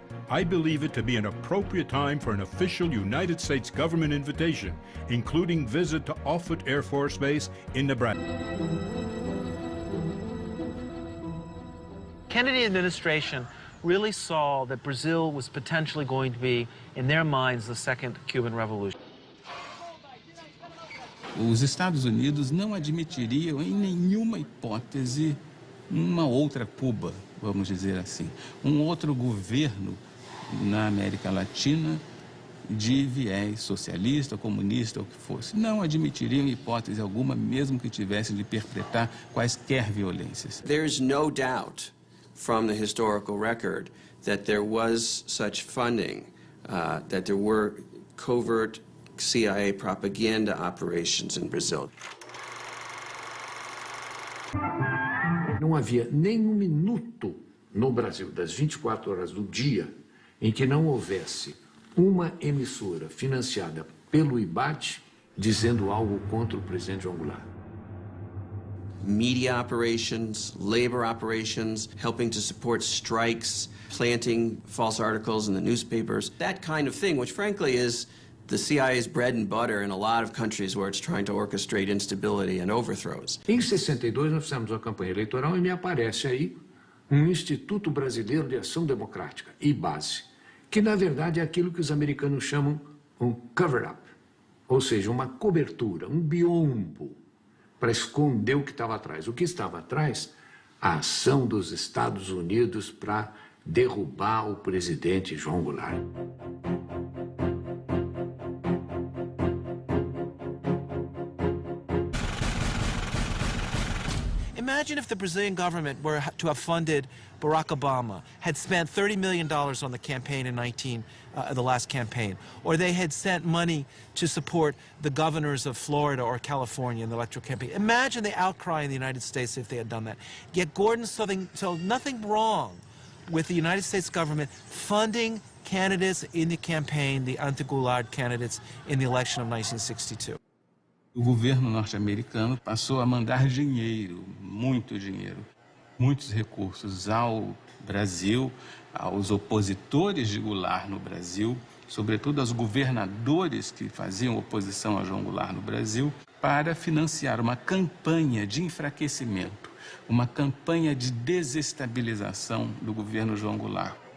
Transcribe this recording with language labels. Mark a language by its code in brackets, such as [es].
[en] I believe it to be an appropriate time for an official United States government invitation, including visit to Offutt Air Force Base in Nebraska. Kennedy administration really saw that Brazil was potentially going to be, in their minds, the second Cuban Revolution. [pt] Os Estados Unidos não admitiriam em nenhuma hipótese uma outra Cuba, vamos dizer assim, um outro governo na América Latina de viés socialista, comunista, ou o que fosse. Não admitiriam hipótese alguma, mesmo que tivesse de perpetrar quaisquer violências. [en] There's no doubt from the historical record that there was such funding, that there were covert CIA propaganda operations in Brazil. [pt] Não havia nem um minuto no Brasil, das 24 horas do dia, em que não houvesse uma emissora financiada pelo IBAT dizendo algo contra o presidente João Goulart. [en] Media operations, labor operations, helping to support strikes, planting false articles in the newspapers, that kind of thing, which frankly is the CIA's bread and butter in a lot of countries where it's trying to orchestrate instability and overthrows. [pt] Em 62 nós fizemos uma campanha eleitoral e me aparece aí um Instituto Brasileiro de Ação Democrática, IBASE, que na verdade é aquilo que os americanos chamam cover-up, ou seja, uma cobertura, um biombo, para esconder o que estava atrás. O que estava atrás? A ação dos Estados Unidos para derrubar o presidente João Goulart. [en] Imagine if the Brazilian government were to have funded Barack Obama, had spent $30 million on the campaign in the last campaign, or they had sent money to support the governors of Florida or California in the electoral campaign. Imagine the outcry in the United States if they had done that. Yet Gordon saw nothing wrong with the United States government funding candidates in the campaign, the anti-Goulart candidates in the election of 1962. [pt] O governo norte-americano passou a mandar dinheiro, muitos recursos ao Brasil, aos opositores de Goulart no Brasil, sobretudo aos governadores que faziam oposição a João Goulart no Brasil, para financiar uma campanha de enfraquecimento, uma campanha de desestabilização do governo João Goulart,